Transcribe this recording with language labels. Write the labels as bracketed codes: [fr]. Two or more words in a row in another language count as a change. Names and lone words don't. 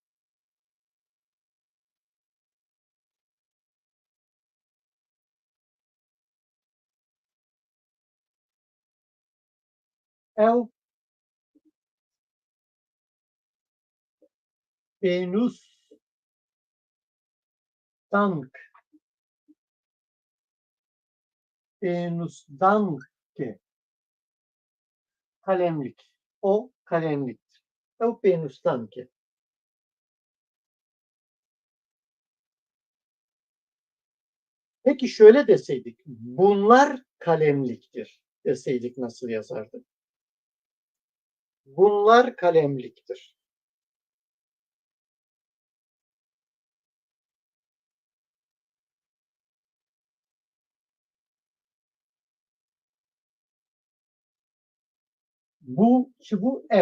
[ku] Ew pênûsdank. Pênûsdankê. [tr] Kalemlik. O kalemliktir. [ku] Ew pênûsdankê. [tr] Peki şöyle deseydik, bunlar kalemliktir deseydik nasıl yazardık? Bunlar kalemliktir. Bu ev.